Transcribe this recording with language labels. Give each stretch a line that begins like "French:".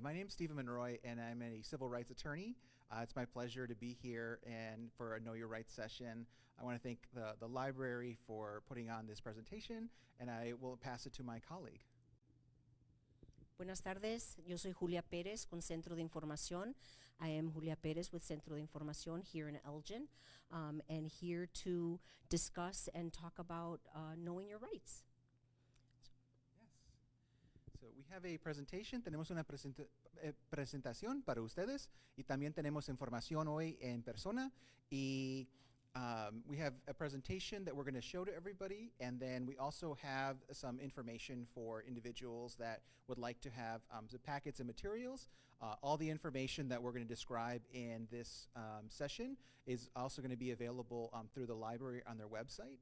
English: My name is Stephen Monroy, and I'm a civil rights attorney. It's my pleasure to be here and for a Know Your Rights session. I want to thank the library for putting on this presentation, and I will pass it to my colleague.
Spanish: Buenas tardes, yo soy Julia Pérez con Centro de Información.
English: I am Julia Pérez with Centro de Información here in Elgin, and here to discuss and talk about knowing your rights. So we have a presentation.
Spanish: Tenemos una presentación para ustedes y también tenemos información hoy en persona.
English: Y we have a presentation that we're going to show to everybody, and then we also have some information for individuals that would like to have the packets and materials. All the information that we're going to describe in this session is also going to be available through the library on their website.